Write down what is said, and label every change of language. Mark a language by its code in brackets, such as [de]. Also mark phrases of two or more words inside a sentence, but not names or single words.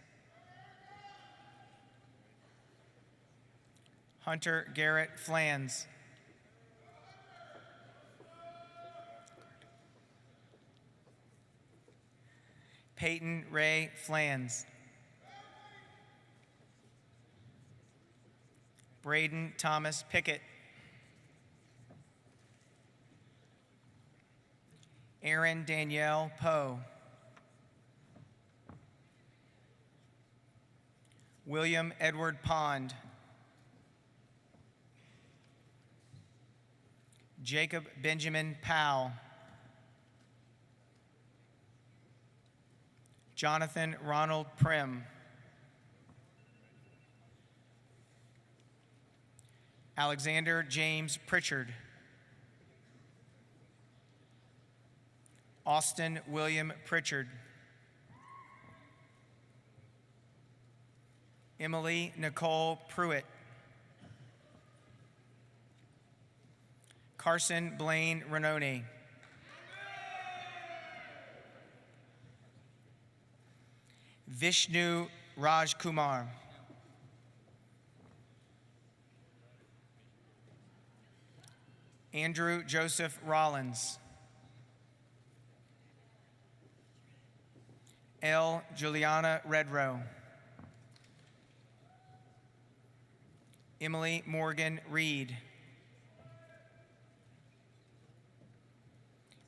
[en] Hunter Garrett Flans. Peyton Ray Flans. Braden Thomas Pickett. Erin Danielle Poe. William Edward Pond. Jacob Benjamin Powell. Jonathan Ronald Prim. Alexander James Pritchard. Austin William Pritchard. Emily Nicole Pruitt. Carson Blaine Renone. Vishnu Raj Kumar. Andrew Joseph Rollins. L. Juliana Redrow. Emily Morgan Reed.